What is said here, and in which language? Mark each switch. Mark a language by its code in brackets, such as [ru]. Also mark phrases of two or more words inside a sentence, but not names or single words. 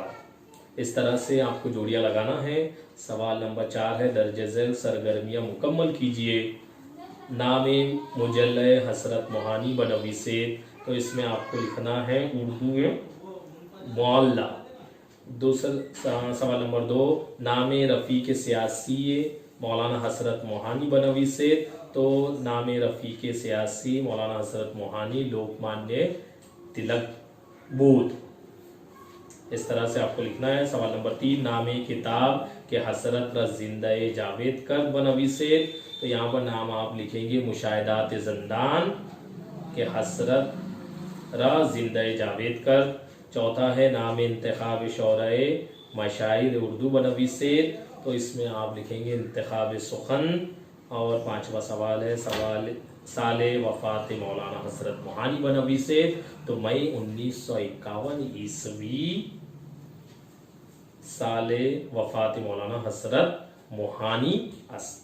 [ur] اس طرح سے آپ کو جوڑیاں لگانا ہے۔ سوال نمبر 4 ہے درج ذیل سرگرمیاں مکمل کیجئے۔ [fa] نام مجلہ حسرت موہانی بنویسید، [ur] تو اس میں آپ کو لکھنا ہے اردو معلّہ۔ دوسرا سوال نمبر 2 [fa] نام رفیق سیاسی مولانا حسرت موہانی بنویسید، تو نام رفیق سیاسی مولانا حسرت موہانی لوکمانیہ تلک بود۔ [ur] اس طرح سے آپ کو لکھنا ہے۔ سوال نمبر 3 [fa] نام کتاب کے حسرت را زندہ جاوید کرد بنویسید، [ur] تو یہاں پر نام آپ لکھیں گے مشاہدات زندان [fa] کے حسرت را زندہ جاوید کرد۔ [ur] چوتھا ہے [fa] نام انتخاب شعرائے مشاہیر اردو بنویسید، [ur] تو اس میں آپ لکھیں گے انتخاب سخن۔ اور 5واں سوال ہے [fa] سال وفات مولانا حسرت موہانی بنویسید، [ur] تو مئی 1951 عیسوی [fa] سال وفات مولانا حسرت موہانی است۔